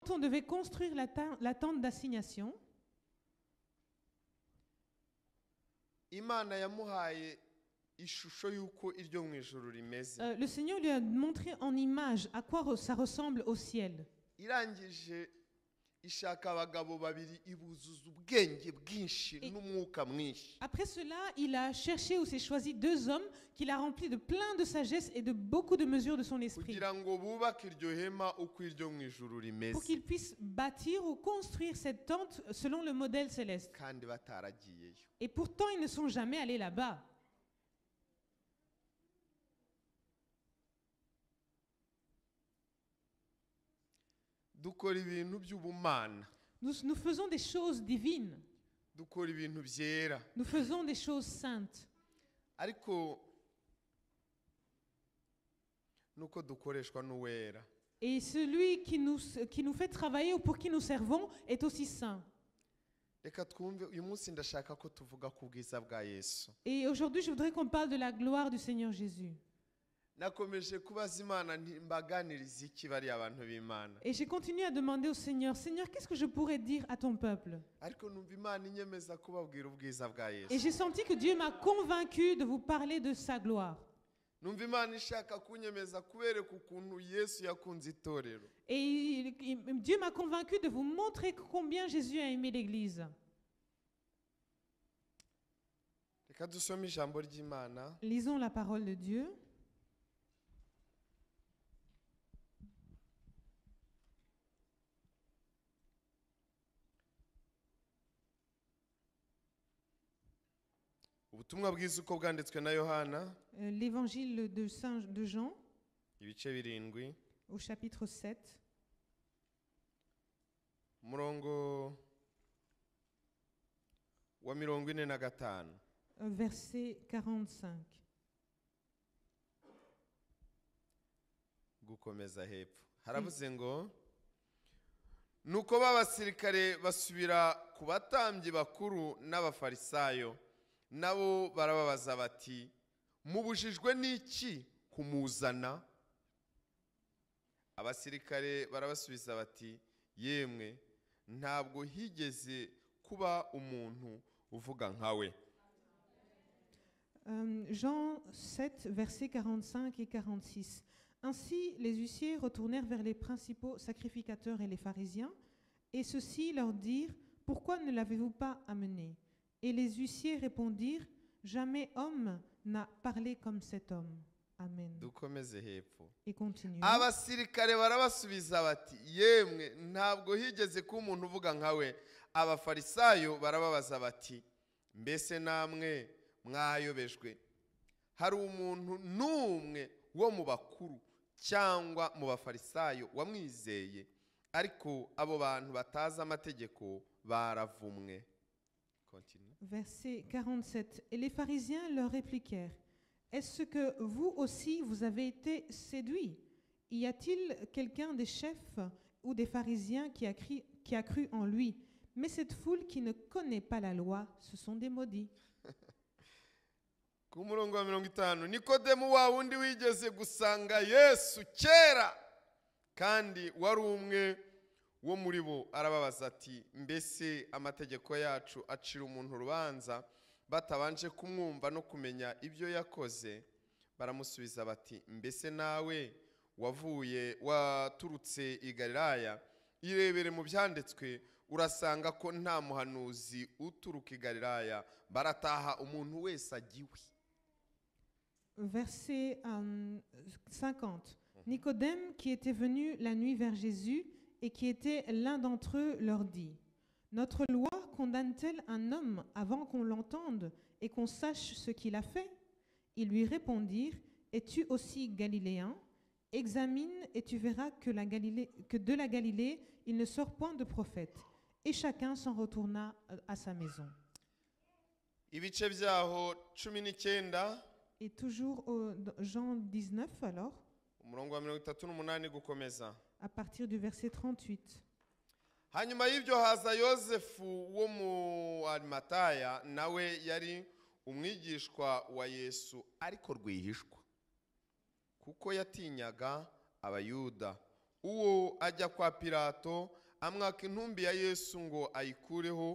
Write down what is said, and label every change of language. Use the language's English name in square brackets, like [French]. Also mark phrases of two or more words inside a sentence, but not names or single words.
[French] on devait construire la tente d'assignation, [Kinyarwanda] Imana yamuhaye ishusho yuko iryo mu ijuru rimeze. [French] le Seigneur lui a montré en image à quoi ça ressemble au ciel. [Kinyarwanda] Irangije ishaka abagabo babiri ibuzuza ubwenge bwinshi n'umwuka mwinshi. [French] Après cela, il a cherché ou s'est choisi 2 hommes qu'il a remplis de plein de sagesse et de beaucoup de mesures de son esprit, [Kinyarwanda] Kugira ngo bubake iryo hema uko iryo mu ijuru rimeze. [French] pour qu'ils puissent bâtir ou construire cette tente selon le modèle céleste. [Kinyarwanda] Kandi bataragiyeyo. [French] Et pourtant, ils ne sont jamais allés là-bas. [Kinyarwanda] Dukora ibintu by'ubumana. [French] Nous faisons des choses divines. [Kinyarwanda] Dukora ibintu byera. [French] Nous faisons des choses saintes. [Kinyarwanda] Ariko nuko dukoreshwa n'uwera. [French] Et celui qui nous fait travailler ou pour qui nous servons est aussi saint. [Kinyarwanda] Reka twumve uyu munsi ndashaka ko tuvuga ku bwiza bwa Yesu. [French] Et aujourd'hui, je voudrais qu'on parle de la gloire du Seigneur Jésus. [Kinyarwanda] Nakomeje kubaza Imana mbaganiriza iki bari abantu b'Imana. [French] Et j'ai continué à demander au Seigneur, Seigneur, qu'est-ce que je pourrais dire à ton peuple? [Kinyarwanda] Ariko numva Imana inyemeza kubabwira ubwiza bwa [French] Et [Kinyarwanda] Yesu. [French] j'ai senti que Dieu m'a convaincu de vous parler de sa gloire. [Kinyarwanda] Numva Imana ishaka kunyemeza kubereka ukuntu Yesu yakunze itorero. [French] Et Dieu m'a convaincu de vous montrer combien Jésus a aimé l'Église. [Kinyarwanda] Reka dusome ijambo ry'Imana. [French] Lisons la parole de Dieu. [Kinyarwanda] Ubutumwa bwiza uko bwanditswe na Yohana. [French] L'évangile de Jean, [Kinyarwanda] Ibice 7. [French] au chapitre 7, [Kinyarwanda] Umurongo wa 45. [French] verset 45. [Kinyarwanda] Gukomeza hepfo. Haravuze ngo nuko b'abasirikare basubira ku batambyi bakuru n'abafarisayo, nabo barababaza bati, mubujijwe n'iki kumuzana? Abasirikare barabasubiza bati, yemwe ntabwo higeze kuba umuntu uvuga nkawe. [French] Jean 7, versets 45 et 46. Ainsi, les huissiers retournèrent vers les principaux sacrificateurs et les pharisiens, et ceux-ci leur dirent, pourquoi ne l'avez-vous pas amené? Et les huissiers répondirent, jamais homme n'a parlé comme cet homme. Amen. [Kinyarwanda] Dukomeze hepfo. [French] Et continuons. [Kinyarwanda] Abasirikare barabasubiza bati, yemwe ntabwo higeze kuba umuntu uvuga nkawe. Abafarisayo barababaza bati, mbese namwe mwayobejwe? Hari umuntu n'umwe wo mu bakuru cyangwa mu bafarisayo wamwizeye? Ariko abo bantu batazi amategeko baravumwe. [French] Continue. Verset 47. Et les pharisiens leur répliquèrent, est-ce que vous aussi vous avez été séduits? Y a-t-il quelqu'un des chefs ou des pharisiens qui a cru en lui? Mais cette foule qui ne connaît pas la loi, ce sont des maudits. [Kinyarwanda] Ku murongo wa 50, Nikodemu wa wundi wigeze gusanga Yesu kera kandi wari umwe wo muri bo, arababaza ati, mbese amategeko yacu acira umuntu urubanza batabanje kumwumva no kumenya ibyo yakoze? Baramusubiza bati, mbese nawe waturutse i Galilaya? Irebere mu byanditswe urasanga ko nta muhanuzi uturuka i Galilaya, barataha umuntu wese agiwe. [French] Verset 50. Nicodème, qui était venu la nuit vers Jésus et qui était l'un d'entre eux, leur dit, notre loi condamne-t-elle un homme avant qu'on l'entende et qu'on sache ce qu'il a fait? Ils lui répondirent, es-tu aussi galiléen? Examine et tu verras que de la Galilée, il ne sort point de prophète. Et chacun s'en retourna à sa maison. [Kinyarwanda] Ibice byaho 19. [French] Et toujours au Jean 19 alors, [Kinyarwanda] Umurongo wa 38 gukomeza. [French] à partir du verset 38. [Kinyarwanda] Hanyuma y'ibyo haza Yosefu wo mu Arimataya, nawe yari umwigishwa wa Yesu ariko rwihishwa, kuko yatinyaga abayuda. uwo ajya kwa Pilato amwaka intumbi ya Yesu ngo ayikureho.